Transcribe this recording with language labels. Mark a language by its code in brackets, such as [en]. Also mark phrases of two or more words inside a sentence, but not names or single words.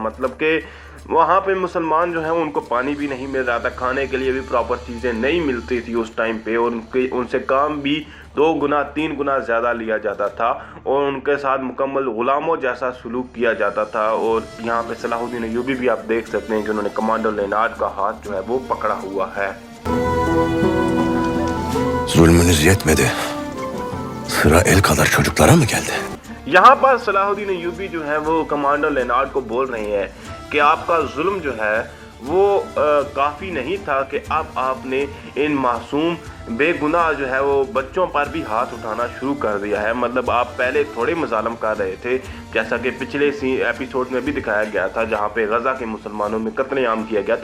[ur] مطلب کہ وہاں پہ مسلمان جو ہیں ان کو پانی بھی نہیں مل رہا تھا، کھانے کے لیے بھی پراپر چیزیں نہیں ملتی تھی اس ٹائم پہ اور ان سے کام بھی 2 گنا 3 گنا زیادہ لیا جاتا تھا اور ان کے ساتھ مکمل غلاموں جیسا سلوک کیا جاتا تھا. اور یہاں پہ صلاح الدین ایوبی بھی آپ دیکھ سکتے ہیں کہ انہوں نے کمانڈر لینارڈ کا ہاتھ جو ہے وہ پکڑا ہوا ہے. [tr] Zulmünüz yetmedi. Sıra el kadar çocuklara mı geldi? [ur] یہاں پر صلاح الدین ایوبی جو ہے وہ کمانڈر لینارڈ کو بول رہے ہیں کہ آپ کا ظلم جو ہے وہ کافی نہیں تھا کہ اب آپ نے ان معصوم بے گناہ جو ہے وہ بچوں پر بھی ہاتھ اٹھانا شروع کر دیا ہے. مطلب آپ پہلے تھوڑے مظالم کر رہے تھے، جیسا کہ پچھلے ایپیسوڈ میں بھی دکھایا گیا تھا جہاں پہ غزہ کے مسلمانوں میں قتلِ عام کیا گیا.